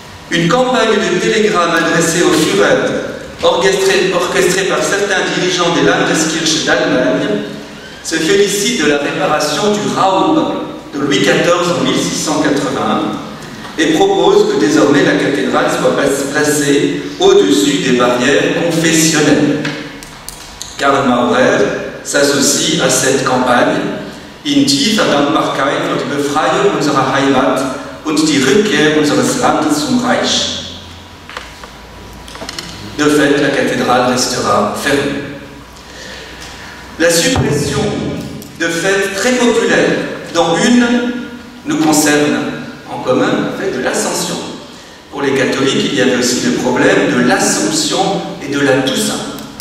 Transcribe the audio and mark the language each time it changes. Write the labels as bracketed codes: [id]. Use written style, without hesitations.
[fr] Une campagne de télégrammes adressée au Führer, orchestrée par certains dirigeants des Landeskirche d'Allemagne, se félicite de la réparation du Raub de Louis XIV en 1681 et propose que désormais la cathédrale soit placée au-dessus des barrières confessionnelles. Karl Maurer s'associe à cette campagne [de] In tiefer Dankbarkeit für die Befreiung unserer Heimat und die Rückkehr unseres Landes zum Reich. [fr] De fait, la cathédrale restera fermée. La suppression de fêtes très populaires, dont une nous concerne en commun, la fête de l'Ascension. Pour les catholiques, il y avait aussi le problème de l'Assomption et de la Toussaint.